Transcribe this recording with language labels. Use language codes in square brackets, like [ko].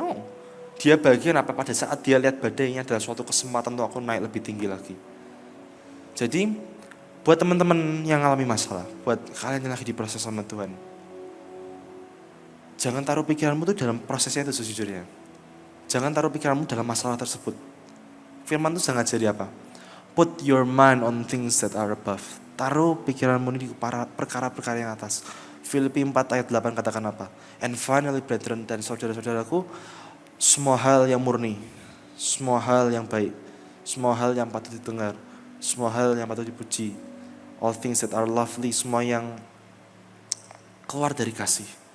[id] No, dia bahagia apa? Pada saat dia lihat badainya adalah suatu kesempatan untuk aku naik lebih tinggi lagi. Jadi buat teman-teman yang alami masalah, buat kalian yang lagi diproses sama Tuhan, jangan taruh pikiranmu itu dalam prosesnya itu sejujurnya. Jangan taruh pikiranmu dalam masalah tersebut. Firman itu sangat jadi apa? [en] Put your mind on things that are above. [id] Taruh pikiranmu ini di perkara-perkara yang atas. Filipi 4 ayat 8 katakan apa? [en] And finally brethren, [id] dan saudara-saudaraku, semua hal yang murni, semua hal yang baik, semua hal yang patut didengar, semua hal yang patut dipuji, [en] all things that are lovely, [id] semua yang keluar dari kasih.